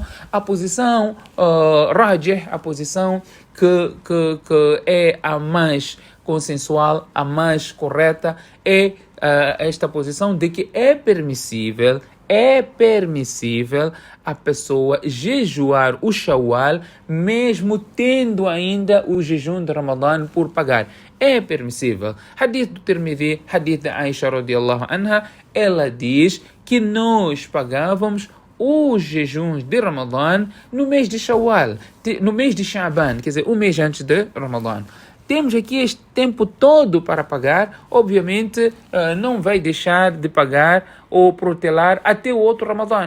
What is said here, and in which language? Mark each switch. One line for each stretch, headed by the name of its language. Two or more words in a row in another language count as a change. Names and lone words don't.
Portuguese: A posição rajih, a posição que é a mais consensual, a mais correta, é esta posição de que é permissível a pessoa jejuar o Shawwal, mesmo tendo ainda o jejum de Ramadã por pagar. É permissível. Hadith do Tirmidhi, hadith da Aisha
Arabic: رضي الله عنها,
Portuguese: ela diz que nós pagávamos os jejuns de Ramadã no mês de Shawwal, no mês de Sha'ban, quer dizer, um mês antes de Ramadã. Temos aqui este tempo todo para pagar, obviamente não vai deixar de pagar ou protelar até o outro Ramadã.